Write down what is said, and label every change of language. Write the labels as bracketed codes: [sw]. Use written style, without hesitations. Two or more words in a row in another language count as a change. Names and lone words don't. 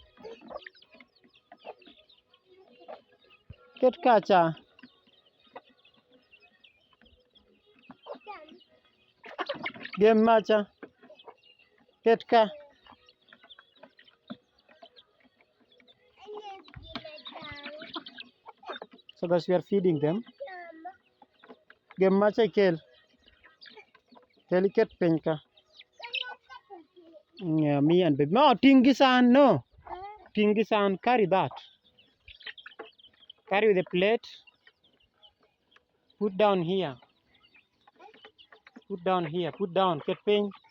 [luo] Ket kacha. Gem macha. Ket ka. [en] So guys, we are feeding them. [luo] Gem macha kel. Kel ket penka. [en] Yeah, me and baby. No, Tingisan, no. Tingisan, carry that. Carry the plate. Put down here. Put down here. Put down. [luo] Ket pen.